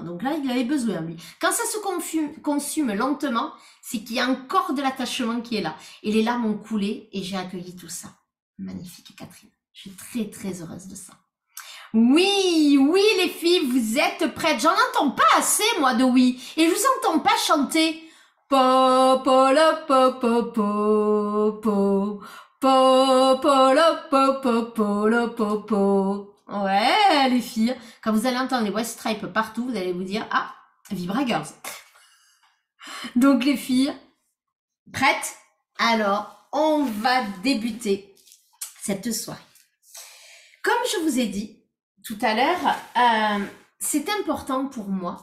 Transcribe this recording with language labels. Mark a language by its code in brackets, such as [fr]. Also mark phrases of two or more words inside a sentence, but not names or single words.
[fr] Donc là, il avait besoin, lui. Quand ça se consume lentement, c'est qu'il y a encore de l'attachement qui est là. Et les larmes ont coulé et j'ai accueilli tout ça. Magnifique, Catherine. Je suis très, très heureuse de ça. Oui, oui, les filles, vous êtes prêtes. J'en entends pas assez, moi, de oui. Et je vous entends pas chanter. Po po la po po po po po po la po po po la po po. Ouais, les filles, quand vous allez entendre les West Stripes partout, vous allez vous dire ah, Vibra Girls. Donc les filles, prêtes? Alors, on va débuter cette soirée. Comme je vous ai dit tout à l'heure, c'est important pour moi.